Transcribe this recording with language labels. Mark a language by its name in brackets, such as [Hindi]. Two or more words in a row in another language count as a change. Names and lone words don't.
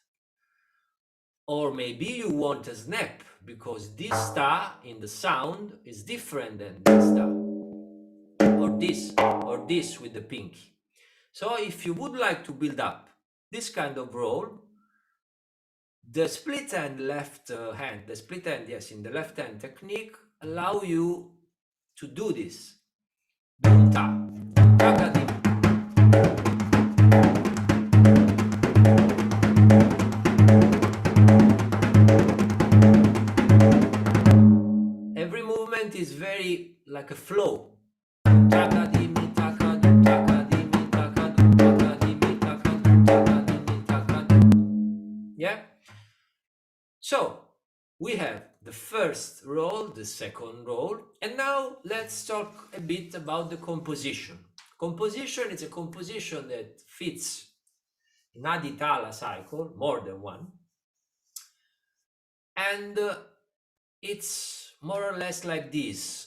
[English] Or maybe you want a snap, because this ta in the sound is different than this ta, or this with the pinky. So if you would like to build up this kind of roll, the split hand left hand, the split hand, yes, in the left hand technique allow you to do this. Dum ta, taka dim. Every movement is very like a flow. Taka dimi, taka dum, taka dimi, taka dum, taka dimi, taka dum, taka dimi, taka dum. Yeah. So we have the first roll, the second roll, and now let's talk a bit about the composition. Composition is a composition that fits in Aditala cycle, more than one, and it's more or less like this.